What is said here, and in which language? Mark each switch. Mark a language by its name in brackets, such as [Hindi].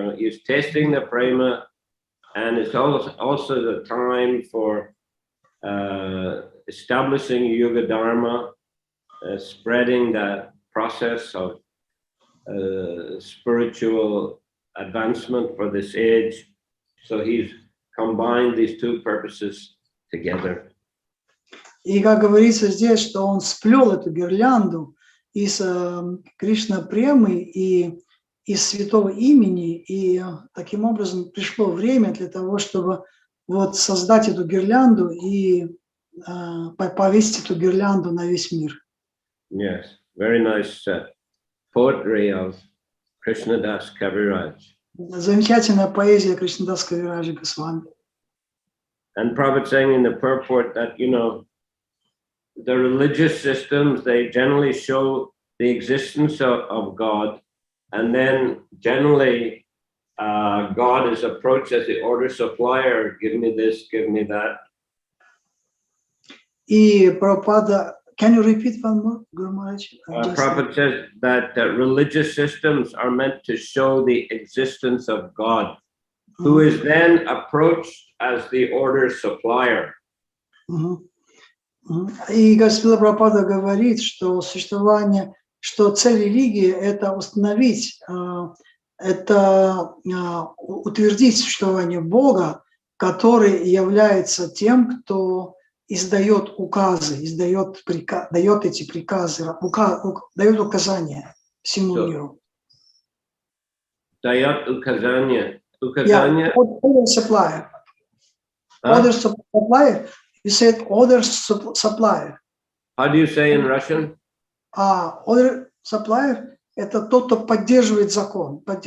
[English] He's testing the prema, and it's also the time for establishing Yuga Dharma, spreading the process of spiritual advancement for this age. So he's combined these two purposes together. [Russian] И как говорится здесь, что он сплел эту гирлянду из Кришна премы и из святого имени, и таким образом пришло время для того, чтобы вот создать эту гирлянду и повесить эту гирлянду на весь мир. [English] Yes, very nice poetry of Krishnadas Kaviraj. [Russian] Замечательная поэзия Кришнадас Кавираджа Госвами. [English] And Prabhupada saying in the purport that, the religious systems, they generally show the existence of God, and then generally God is approached as the order supplier, give me this, give me that. [Russian] И [English] Prabhupada, can you repeat one more, Guru Maharaj? Prabhupada says that religious systems are meant to show the existence of God, who is then approached as the order supplier. [Russian] И Господа Прабхупада говорит, что существование, что цель религии – это установить, это утвердить существование Бога, который является тем, кто издает указы, дает эти приказы, дает указания всему миру. Дает указания. [English] Order supplier. Order supplier. You said order supplier. How do you say in Russian? [Russian] Order supplier – это тот, кто поддерживает закон,